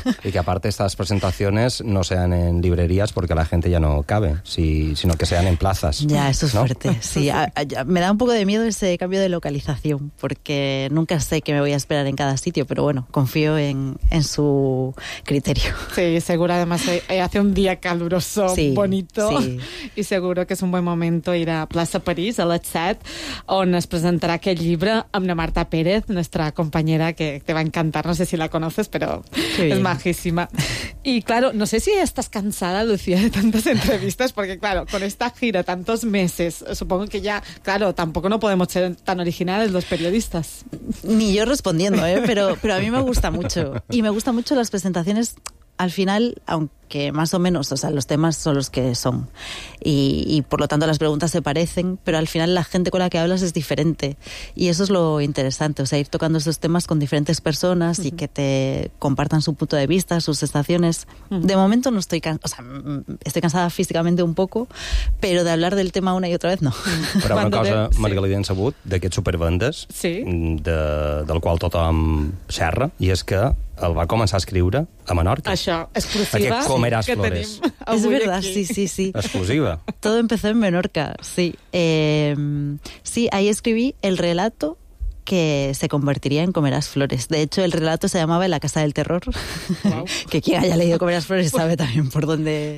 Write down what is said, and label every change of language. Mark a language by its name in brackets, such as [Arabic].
[Spanish] Y que aparte estas presentaciones no sean en librerías porque la gente ya no cabe, sino que sean en plazas. Ya, eso es ¿no? fuerte. Sí, me da un poco de miedo ese cambio de localización porque nunca sé qué me voy a esperar en cada sitio, pero bueno, confío en su criterio. Sí, seguro además hace un día caluroso, sí, bonito, sí. [Catalan] Y seguro que és un bon moment ir a Plaça París, a les 7, on es presentarà aquest llibre amb la Marta Pérez, nostra companyera que te va encantar, [Spanish] no sé si la conoces, [Catalan] però sí, és majíssima. [Spanish] Y claro, no sé si estás cansada, Lucía, de tantas entrevistas, porque claro, con esta gira, tantos meses, supongo que ya, claro, tampoco no podemos ser tan originales los periodistas. Ni yo respondiendo, pero a mí me gusta mucho. Y me gustan mucho las presentaciones, al final, aunque más o menos, o sea, los temas son los que son. Y por lo tanto las preguntas se parecen, pero al final la gente con la que hablas es diferente. Y eso es lo interesante, o sea, ir tocando esos temas con diferentes personas y que te compartan su punto de vista, sus sensaciones. De momento no estoy cansada, o sea, estoy cansada físicamente un poco, pero de hablar del tema una y otra vez no. [Catalan] Però una cosa, Margalida, sí, hem sabut d'aquests supervendes, sí, del qual tothom xerra, i és que el va començar a escriure a Menorca. Això, exclusiva. Aquest Com eras que flores. És veritat, sí, sí, sí. Exclusiva. [Spanish] Todo empezó en Menorca, sí. Sí, ahí escribí el relato que se convertiría en Comerás Flores. De hecho, el relato se llamaba La Casa del Terror. Wow. Que quien haya leído Comerás Flores sabe también por dónde...